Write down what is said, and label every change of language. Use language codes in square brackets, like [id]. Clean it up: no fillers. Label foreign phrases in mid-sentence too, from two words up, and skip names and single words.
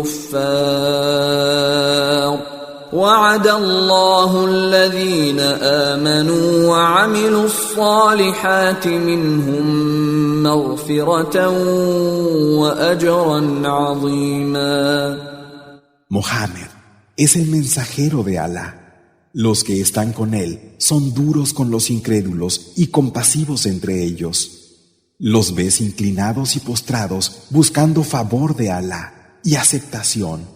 [ar] الكفار وعد الله الذين آمنوا وعملوا الصالحات منهم مغفرة وأجرا عظيما. [es] Mohammed es el mensajero de Alá. Los que están con él son duros con los incrédulos y compasivos entre ellos. Los ves inclinados y postrados buscando favor de Alá y aceptación.